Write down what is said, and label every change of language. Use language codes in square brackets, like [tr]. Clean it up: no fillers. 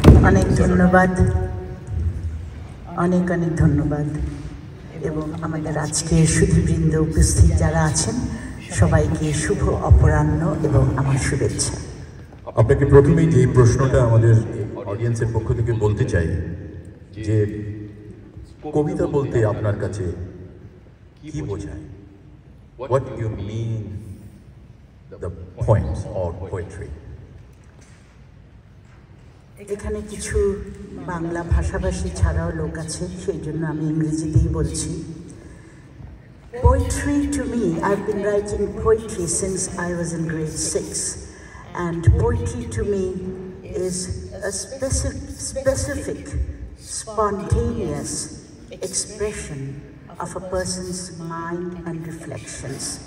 [bn] অনেক ধন্যবাদ, অনেক অনেক ধন্যবাদ, এবং আমাদের আজকে সুধীবৃন্দ উপস্থিত যারা আছেন সবাইকে শুভ অপরাহ্ন এবং আমার শুভেচ্ছা। আপনাকে প্রথমেই যে প্রশ্নটা আমাদের অডিয়েন্সের পক্ষ থেকে বলতে চাই যে কবিতা বলতে আপনার কাছে কি বোঝায়? [en] What do you mean the poems or poetry? [bn] এখানে কিছু বাংলা ভাষাভাষী ছাড়াও লোক আছে, সেই জন্য আমি ইংরেজিতেই বলছি। [en] Poetry to me, I've been writing poetry since I was in grade 6, and poetry to me is a specific, spontaneous expression of a person's mind and reflections.